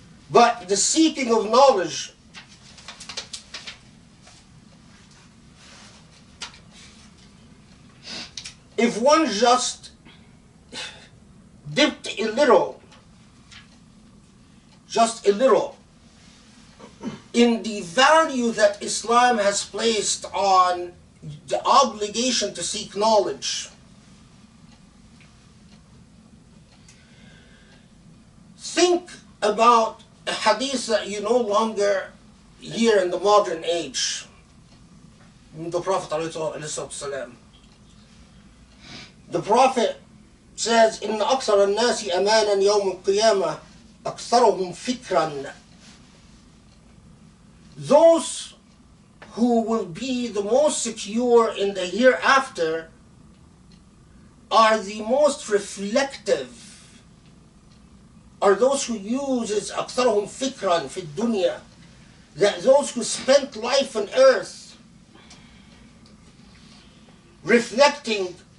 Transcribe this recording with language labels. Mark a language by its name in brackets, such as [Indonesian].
[English] But the seeking of knowledge if one just dipped a little, just a little, in the value that Islam has placed on the obligation to seek knowledge, think about a hadith that you no longer hear in the modern age. the Prophet ﷺ. The Prophet says, [Arabic] إن أكثر الناس أمانا يوم القيامة أكثرهم فكرا. [English] Those who will be the most secure in the hereafter are the most reflective, are those who use [Arabic] أكثرهم فكرا في الدنيا, [English] that those who spent life on earth reflecting.